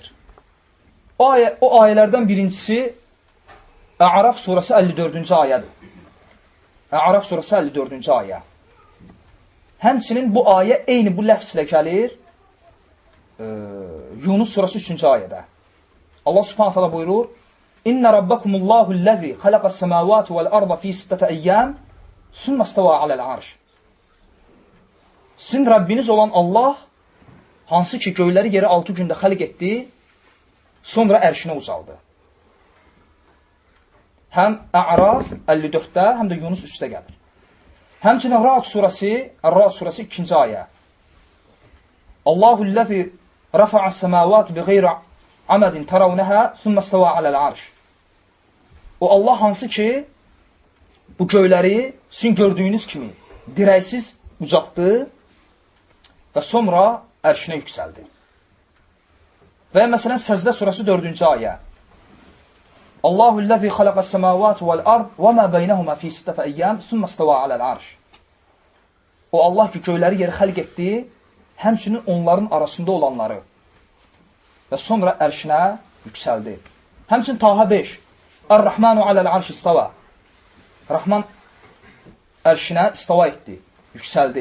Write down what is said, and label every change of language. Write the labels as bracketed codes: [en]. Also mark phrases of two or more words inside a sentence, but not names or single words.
[az] O ayələrdən birincisi A'raf surəsi 54-cü ayədir. A'raf surəsi 54-cü ayə. Həmçinin bu ayə eyni bu ləfslə gəlir Yunus surəsi 3-cü ayədə. [ar] Allah سبحانه تعالى buyurur: إن ربكم الله الذي خلق السماوات والأرض في ستة أيام ثم استوى على العرش. [az] Sizin Rəbbiniz olan Allah, hansı ki göyləri yeri 6 gündə xəlq etdi, sonra ərşinə ucaldı. Həm A'raf 54-də, həm də Yunus 3-də gəlir. Həmçinin Ra'd surəsi 2-ci ayə. [ar] الله الذي رفع السماوات بغير عمد ترونها ثم استوى على العرش. [az] O Allah hansı ki bu göyləri sizin gördüyünüz kimi dirəksiz ucaltdı və sonra ərşinə yüksəldi. Və məsələn Səcdə surəsi 4-cü ayə. [ar] الله الذي خلق السماوات والأرض وما بينهما في ستة أيام ثم استوى على العرش. [az] O Allah ki göyləri yeri xəlq etdi, həmçinin onların arasında olanları və sonra ərşinə yüksəldi. Həmçinin Taha 5. [ar] الرحمن على العرش استوى. [az] Rahman ərşinə istava etdi, yüksəldi.